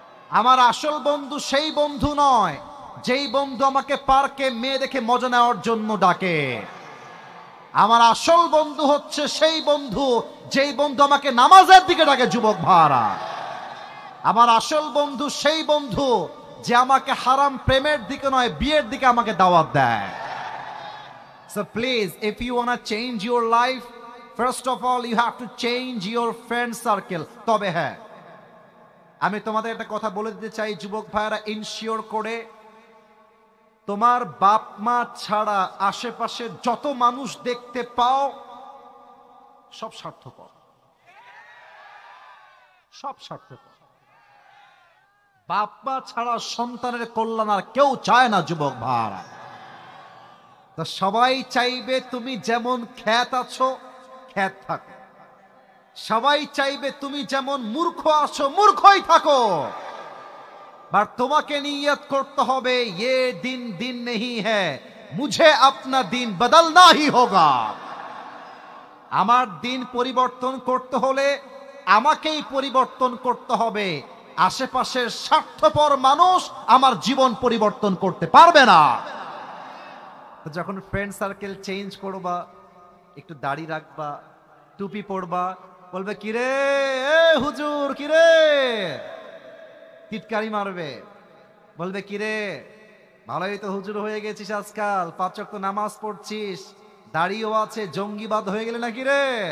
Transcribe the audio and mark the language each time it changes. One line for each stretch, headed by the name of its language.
Bangla: আমার আসল বন্ধু সেই বন্ধু নয় যেই বন্ধু আমাকে পার্কে মেয়ে দেখে মজা নেওয়ার জন্য ডাকে। আমার আসল বন্ধু হচ্ছে সেই বন্ধু যেই বন্ধু আমাকে নামাজের দিকে ডাকে। যুবক ভাইরা, আমার আসল বন্ধু সেই বন্ধু যে আমাকে হারাম প্রেমের দিকে নয়, বিয়ের দিকে আমাকে দাওয়াত দেয়।
English: So please, if you want to change your life, first of all you have to change your friend circle.
Bangla: তবে হ্যাঁ, আমি তোমাদের একটা কথা বলে দিতে চাই যুবক ভাইরা, ইনশিওর করে তোমার বাপ মা ছাড়া আশেপাশে যত মানুষ দেখতে পাও সব স্বার্থপর, সব স্বার্থপর। বাপ মা ছাড়া সন্তানের কল্যাণ আর কেউ চায় না যুবক ভাইরা। তো সবাই চাইবে তুমি যেমন খ্যাত আছো খ্যাত থাকো, সবাই চাইবে তুমি যেমন মূর্খ আছো মূর্খই থাকো।
Hindi: पर
Bangla: তোমাকে নিয়ত করতে হবে,
Hindi: ये दिन दिन नहीं है, मुझे अपना दिन बदलना ही होगा।
Bangla: আমার দিন পরিবর্তন করতে হলে আমাকেই পরিবর্তন করতে হবে। আশেপাশের স্বার্থপর মানুষ আমার জীবন পরিবর্তন করতে পারবে না। যখন ফ্রেন্ড সার্কেল চেঞ্জ করবা, একটু দাড়ি রাখবা, টুপি পরবা, বলবে কিরে এ হুজুর, কিরে টিটকারি মারবে, বলবে কিরে ভালোই তো হুজুর হয়ে গেছিস আজকাল, 5 ওয়াক্ত নামাজ পড়ছিস, দাড়িও আছে, জঙ্গিবাদ হয়ে গেলে নাকি রে?